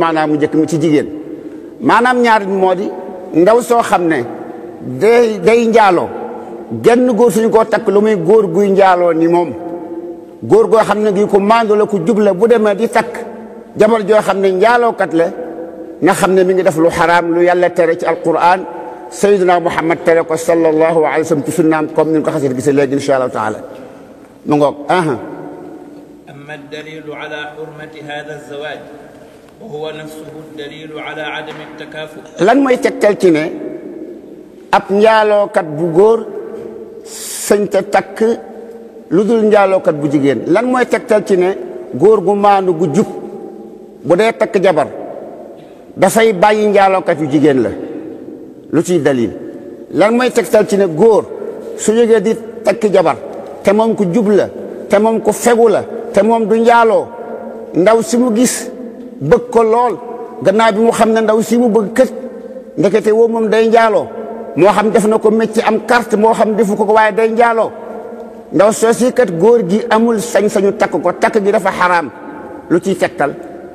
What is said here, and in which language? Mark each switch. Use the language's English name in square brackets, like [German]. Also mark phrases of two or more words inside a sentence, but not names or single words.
[Wolof] maanaam mu njëkk mi ci jigéen maanaam ñaar moo di ndaw soo xam ne day njaaloo genn góor suñu koo takk lu muy góor guy njaaloo ni moom góor goo xam ne gi ku maandu la ku jub la bu demee di takk jabar joo xam ne njaalookat la nga xam ne mi ngi def lu xaraam lu yàlla tere ci alquran sayyidina muhammad tere ko [Arabic] صلى الله عليه وسلم [Wolof] ci sunnaam comme ni ko xasee gisee léegi [Arabic] إن شاء الله تعالى [Wolof] mu ngoog [Arabic] أما الدليل على حرمة هذا الزواج وهو نفسه الدليل على عدم التكافؤ [Wolof] lan mooy tegtal ci ne ab njaalookat bu góor sañ te takk lu dul njaalookat bu jigéen lan mooy tegtal ci ne góor gu maandu gu jub bu dee takk jabar dafay bàyyi njaalookat yu jigéen la lu ciy dalil lan mooy tegtal ci ne góor su jógee di takk jabar te moom ku jub la te moom ku fegu la te moom du njaaloo ndaw si mu gis bëgg ko lool gannaaw bi mu xam ne ndaw si mu bëgg kët ndekete woo moom day njaaloo moo xam def na ko métier am carte moo xam defu ko waaye day njaaloo ndaw soo si kat góor gi amul sañ-sañu takk ko takk gi dafa xaraam lu ciy tegtal